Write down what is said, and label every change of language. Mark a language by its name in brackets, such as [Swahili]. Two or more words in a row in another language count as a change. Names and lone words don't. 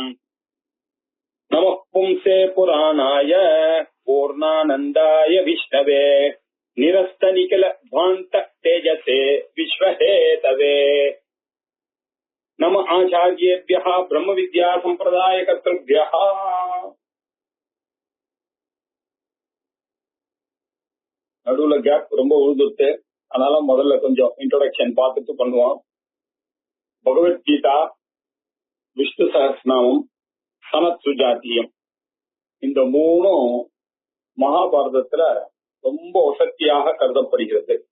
[Sanskrit] नमः पुंसे पुराणाय पूर्णानन्दाय विष्णवे निरस्तनिखिल ध्वान्त तेजसे विश्वहेतवे नमः आचार्येभ्यः ब्रह्म विद्या संप्रदाय कर्तृभ्यः। [Tamil] நடுவுல கேப் ரொம்ப உழுதுட்டு, அதனால முதல்ல கொஞ்சம் இன்ட்ரோடக்ஷன் பார்த்துட்டு பண்ணுவோம். பகவத்கீதா, விஷ்ணு சஹஸ்ரநாமம், சனத் சுஜாத்தியம், இந்த மூணும் மகாபாரதத்துல ரொம்ப வசதியாக கருதப்படுகிறது.